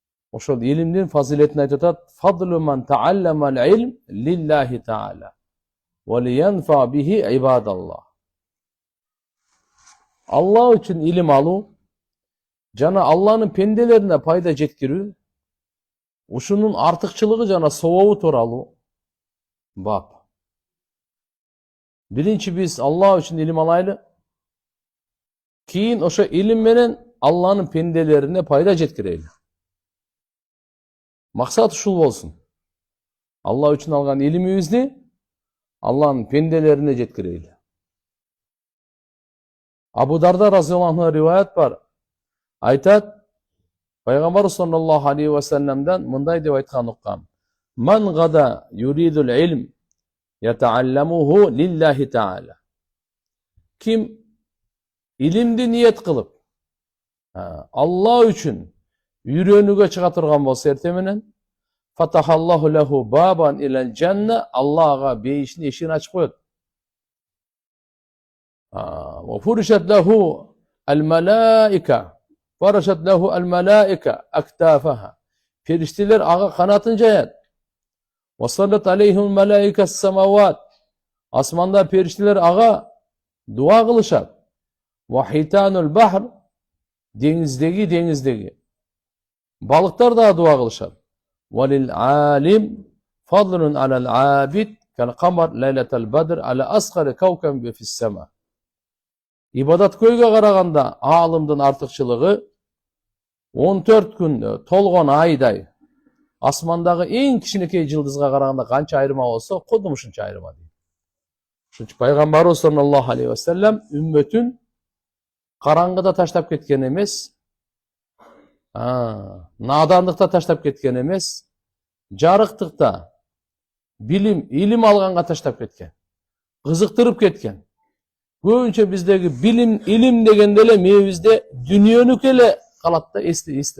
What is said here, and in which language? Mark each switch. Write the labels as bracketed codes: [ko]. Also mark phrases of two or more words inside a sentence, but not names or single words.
[ky] Ошол илимдин фазилетин айтып атат. [ar] فضل من تعلم العلم لله تعالى ولينفع به عباد الله. [ky] Allah üçün ilim alуу жана Алланын пенделерине пайда жеткирүү, ушунун артыкчылыгы жана собобу тууралуу бап. Биринчи биз Алла үшін илим алайлы. Кийин ошо илим менен Алланын пенделерине пайда жеткирели. Максат ушул болсун. Алла үшін алган илимибизди Алланын пенделерине жеткирели. Абу Дарда [ar] رضي الله عنه [ky] риваят бар. Айтат, Пайгамбар [ar] صلى الله عليه وسلم [ky] мындай деп айткан уккам. [ar] من غدا يريد العلم يتعلمه لله تعالى. [ky] Ким илимди ниет кылып, Алла үчүн үйрөнүүгө чыга турган болсо эртең менен, [ar] فتح الله له بابا إلى الجنة, [ky] Аллага бейиштин эшигин ачып коет. [ar] وفرشت له الملائكة فرشت له الملائكة أكتافها. [ky] Периштелер ага канатын жаят. [ar] وصلت عليهم ملائكة السماوات. [ky] Асманда периштелер ага дуа кылышат. [ar] وحيتان البحر, [ky] деңиздеги балыктар да дуа кылышат. [ar] وللعالم فضل على العابد كالقمر ليلة البدر على أصغر كوكب في السماء. [ky] Ибадат көйгө караганда алымдын артыкчылыгы 14 күндө толгон айдай асмандагы эң кичинекей жылдызга караганда канча айырма болсо, кудум ушунча айырма дейт. Ушунча Пайгамбарыбыз [ar] صلى الله عليه وسلم [ky] үммөтүн караңгыда таштап кеткен эмес, надандыкта таштап кеткен эмес, жарыктыкта илим алганга таштап кеткен, кызыктырып кеткен. Көбүнчө биздеги илим дегенде эле мээбизде дүнүйөнүкү эле калат да, эсте.